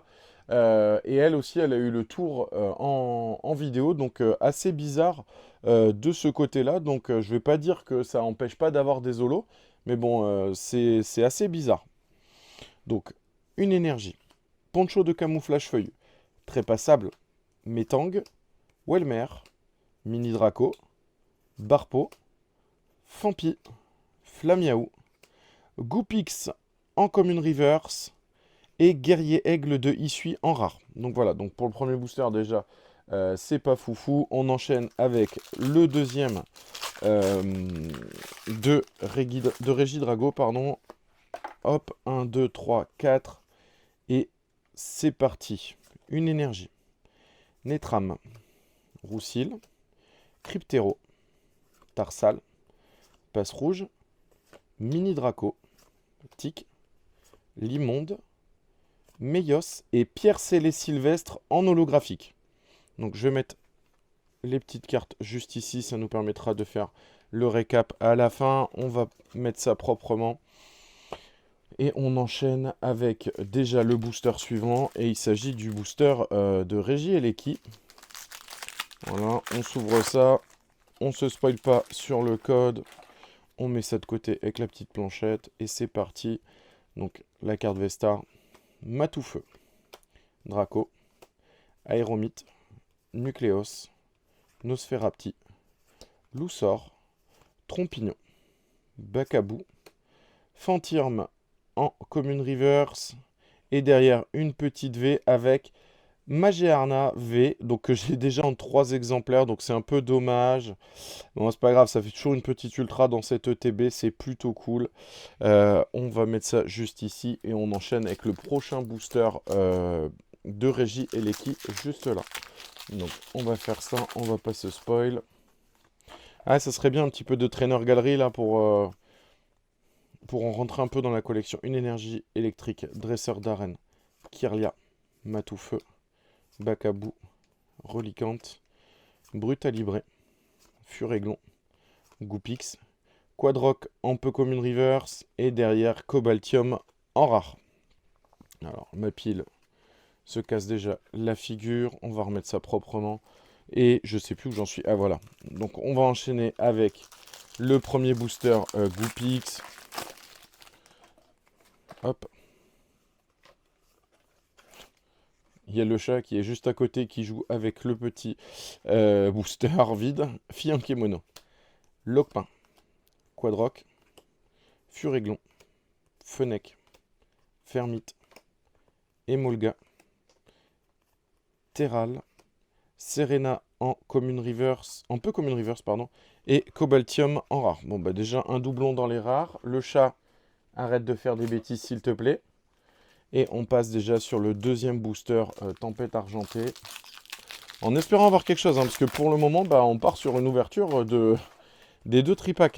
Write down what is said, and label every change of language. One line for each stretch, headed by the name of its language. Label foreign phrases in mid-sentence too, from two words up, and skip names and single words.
French: Et elle aussi, elle a eu le tour en vidéo, donc assez bizarre de ce côté-là. Donc je vais pas dire que ça empêche pas d'avoir des holos, mais bon, c'est assez bizarre. Donc, une énergie. Poncho de camouflage feuillu. Trépassable. Métang. Welmer. Mini Draco. Barpo. Fampi. Flamiaou. Goopix en commune reverse. Et Guerrier Aigle de Issui en rare. Donc voilà, donc pour le premier booster déjà, c'est pas foufou. On enchaîne avec le deuxième de Régidrago, pardon. Hop, 1, 2, 3, 4. Et c'est parti. Une énergie. Netram. Roussil. Cryptero. Tarsal. Passe rouge. Mini Draco. Tic. Limonde. Meios et Pierre Célé Sylvestre en holographique. Donc je vais mettre les petites cartes juste ici, ça nous permettra de faire le récap à la fin. On va mettre ça proprement. Et on enchaîne avec déjà le booster suivant. Et il s'agit du booster de Régie Eleki. Voilà, on s'ouvre ça. On se spoil pas sur le code. On met ça de côté avec la petite planchette. Et c'est parti. Donc la carte Vestar. Matoufeu, Draco, Aéromite, Nucléos, Nosferapti, Loussor, Trompignon, Bacabou, Fantirme en commune reverse et derrière une petite V avec Magearna V, donc que j'ai déjà en 3 exemplaires, donc c'est un peu dommage. Bon, c'est pas grave, ça fait toujours une petite ultra dans cette ETB, c'est plutôt cool. On va mettre ça juste ici et on enchaîne avec le prochain booster de Régie Eleki juste là. Donc on va faire ça, on va pas se spoil. Ah, ça serait bien un petit peu de trainer galerie là pour en rentrer un peu dans la collection. Une énergie électrique, dresseur d'arène, Kirlia, Matoufeu, Bacabou, Relicante, Brutalibré, Furéglon, Goopix, Quadrock en peu commune reverse et derrière Cobaltium en rare. Alors ma pile se casse déjà la figure, on va remettre ça proprement et je sais plus où j'en suis. Ah voilà, donc on va enchaîner avec le premier booster Goopix. Hop. Il y a le chat qui est juste à côté qui joue avec le petit booster vide. Fiankemono. Lopin. Quadrock. Furéglon. Fenech. Fermite. Emolga. Terral. Serena en commune reverse. En peu commune reverse, pardon. Et Cobaltium en rare. Bon, bah déjà un doublon dans les rares. Le chat, arrête de faire des bêtises s'il te plaît. Et on passe déjà sur le deuxième booster Tempête Argentée. En espérant avoir quelque chose, hein, parce que pour le moment, bah, on part sur une ouverture des 2 tripacks.